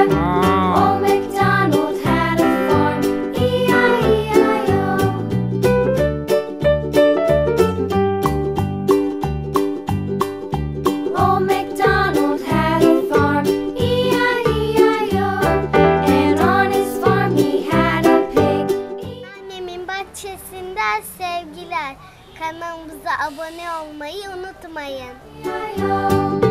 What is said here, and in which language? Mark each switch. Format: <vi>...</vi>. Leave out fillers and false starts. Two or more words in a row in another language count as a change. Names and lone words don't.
<en>Old MacDonald had a farm, E-I-E-I-O. Old MacDonald had a farm, E-I-E-I-O. And on his farm he had a pig.</en> <tr>Annemin bahçesinden sevgiler. Kanalımıza abone olmayı unutmayın.</tr> <en>E-I-E-I-O.</en>